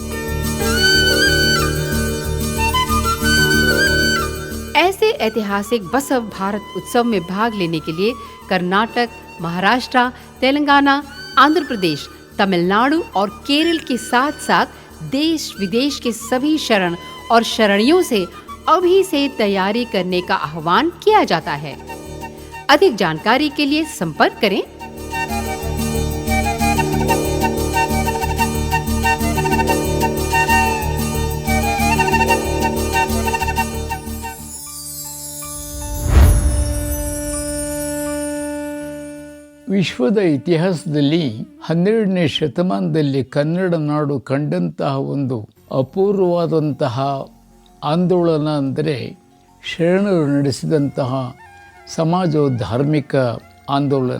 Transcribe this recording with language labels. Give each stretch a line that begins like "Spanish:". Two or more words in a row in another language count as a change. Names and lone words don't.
Hindi: ऐसे ऐतिहासिक बसव भारत उत्सव में भाग लेने के लिए कर्नाटक, महाराष्ट्र, तेलंगाना, आंध्र प्रदेश, तमिलनाडु और केरल के साथ साथ देश विदेश के सभी शरण और शरणियों से अभी से तैयारी करने का आह्वान किया जाता है। अधिक जानकारी के लिए संपर्क करें।
Kannada: ವಿಶ್ವದ ಇತಿಹಾಸದಲ್ಲಿ 12ನೇ ಶತಮಾನದಲ್ಲಿ ಕನ್ನಡ ನಾಡು ಕಂಡಂತಹ ಒಂದು ಅಪೂರ್ವವಾದಂತಹ ಆಂದೋಲನ ಅಂದರೆ ಶರಣರು ನಡೆಸಿದಂತಹ ಸಮಾಜ ಧಾರ್ಮಿಕ ಆಂದೋಲನ.